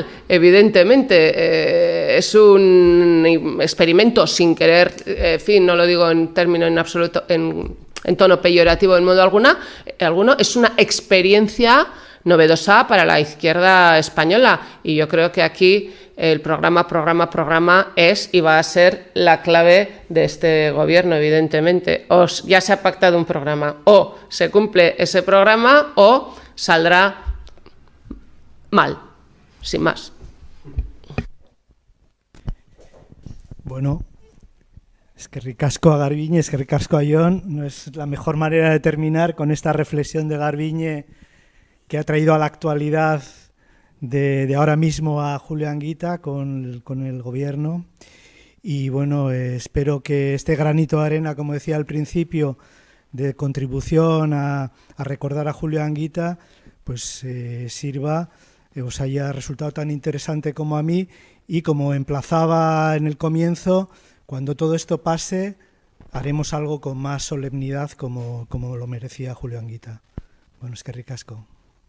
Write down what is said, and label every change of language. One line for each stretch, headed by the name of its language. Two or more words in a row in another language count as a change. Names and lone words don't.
Spanish: Evidentemente, es un experimento sin querer, en fin, no lo digo en términos en absoluto, en tono peyorativo en modo alguno, es una experiencia novedosa para la izquierda española y yo creo que aquí el programa es y va a ser la clave de este gobierno, evidentemente. Ya se ha pactado un programa, o se cumple ese programa o saldrá mal, sin más. Bueno,
Basque: eskerrik asko
Spanish: a Garbiñe,
Basque: eskerrik asko
Spanish: a Jon. No es la mejor manera de terminar con esta reflexión de Garbiñe que ha traído a la actualidad de ahora mismo a Julio Anguita con el gobierno. Y bueno, espero que este granito de arena, como decía al principio, de contribución a recordar a Julio Anguita, pues sirva, os haya resultado tan interesante como a mí, y como emplazaba en el comienzo, cuando todo esto pase, haremos algo con más solemnidad como lo merecía Julio Anguita. Bueno,
Basque: eskerrik asko.